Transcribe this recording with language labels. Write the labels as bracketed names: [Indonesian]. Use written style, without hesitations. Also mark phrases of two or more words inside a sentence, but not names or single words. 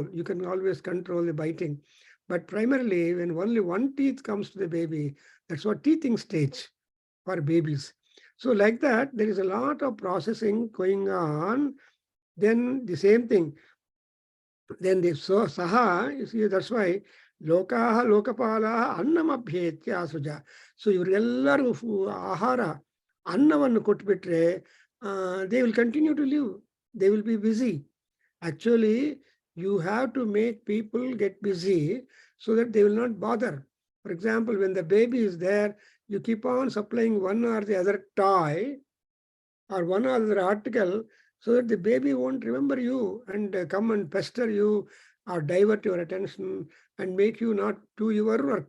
[English] You can always control the biting, but primarily when only one teeth comes to the baby, that's what teething stage for babies. So like that, there is a lot of processing going on. Then the same thing, then the saha, you see, that's why [Sanskrit] लोकाः लोकपालाः अन्नमभ्येत्य असुज. [English] So [Kannada] ಇವರೆಲ್ಲರೂ ಆಹಾರ ಅನ್ನವನ್ನು ಕೊಟ್ಬಿಟ್ರೆ [English] they will continue to live. They will be busy. Actually, you have to make people get busy so that they will not bother. For example, when the baby is there, you keep on supplying one or the other toy or one or other article so that the baby won't remember you and come and pester you or divert your attention and make you not do your work.